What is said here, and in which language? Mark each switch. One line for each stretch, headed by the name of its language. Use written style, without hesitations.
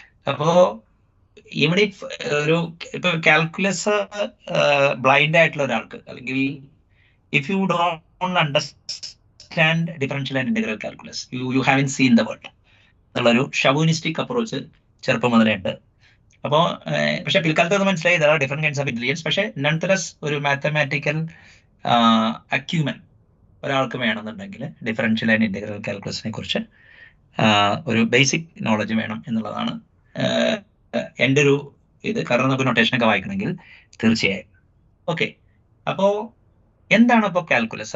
Malayalam: അപ്പോ ഇവിടെ ഒരു ഇപ്പൊ കാൽക്കുലസ് ബ്ലൈൻഡ് ആയിട്ടുള്ള ഒരാൾക്ക്, അല്ലെങ്കിൽ
English: if you don't understand differential and integral calculus, you haven't seen the world
Malayalam: എന്നുള്ളൊരു ഷവൂനിസ്റ്റിക് അപ്രോച്ച് ചെറുപ്പം മുതലേ ഉണ്ട്. അപ്പോൾ പക്ഷെ പിൽക്കാലത്ത് അത് മനസ്സിലായി,
English: there are different kinds of intelligence.
Malayalam: പക്ഷെ nonetheless ഒരു മാത്തമാറ്റിക്കൽ അക്യൂമൻ ഒരാൾക്ക് വേണമെന്നുണ്ടെങ്കിൽ ഡിഫറൻഷ്യൽ ആൻഡ് ഇന്റഗ്രൽ കാൽക്കുലസിനെ കുറിച്ച് ഒരു ബേസിക് നോളജ് വേണം എന്നുള്ളതാണ് എൻ്റെ ഒരു ഇത്. കാരണം നമുക്ക് നൊട്ടേഷനൊക്കെ വായിക്കണമെങ്കിൽ തീർച്ചയായും. ഓക്കെ, അപ്പോൾ എന്താണ് ഇപ്പോൾ കാൽക്കുലസ്?